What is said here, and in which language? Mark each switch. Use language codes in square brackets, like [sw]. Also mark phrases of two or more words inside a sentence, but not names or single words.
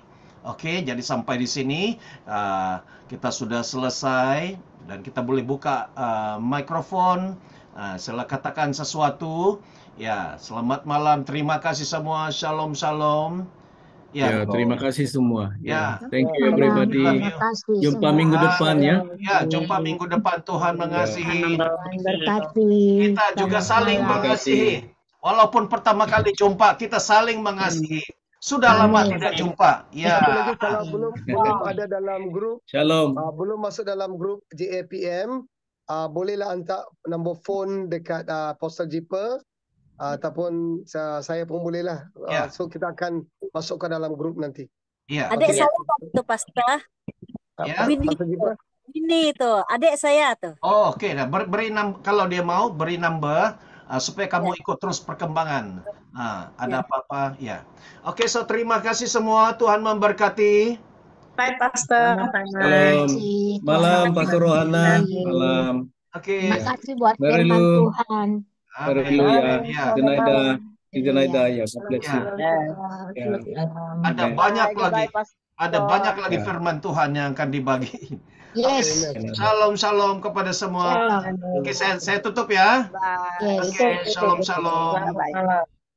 [ms] Oke, jadi sampai di sini kita sudah selesai dan kita boleh buka mikrofon. Sila katakan sesuatu. Ya, selamat malam. Terima kasih semua. Shalom, shalom. Ya, terima kasih semua. Ya. [en] Thank you everybody. [ms] Terima kasih Jumpa semua. minggu depan ya. Ya, jumpa minggu depan. Tuhan mengasihi. Tuhan berkati. Kita juga saling mengasihi. Walaupun pertama kali jumpa, kita saling mengasihi. Sudah lama tidak jumpa. Ya. Satu lagi, kalau belum ada dalam grup, Shalom. belum masuk dalam grup JAPM, bolehlah hantar nombor phone dekat Apostle Jeeper, ataupun saya pun bolehlah. Ya. So kita akan masuk ke dalam grup nanti. Ya. Adik Oke. saya itu Pastor. Ya. Pastor Jeeper. Ini tuh, adik saya tuh. Oh, oke. Nah, kalau dia mau beri number supaya kamu ikut terus perkembangan. Ada apa-apa? Ya. Oke, so terima kasih semua. Tuhan memberkati. Bye Pastor. Shalom. Malam Pastor Rohana. Malam. Oke. Terima kasih buat Mari firman lu. Tuhan. Haleluya. Ya. Zenaida. Zenaida ya. [en] God bless you. [ms] Ada Amen. banyak lagi. Ada banyak lagi Ya. firman Tuhan yang akan dibagi. Yes. Shalom, shalom kepada semua. Oke, saya tutup ya. Yes. Oke, shalom, shalom. Bye.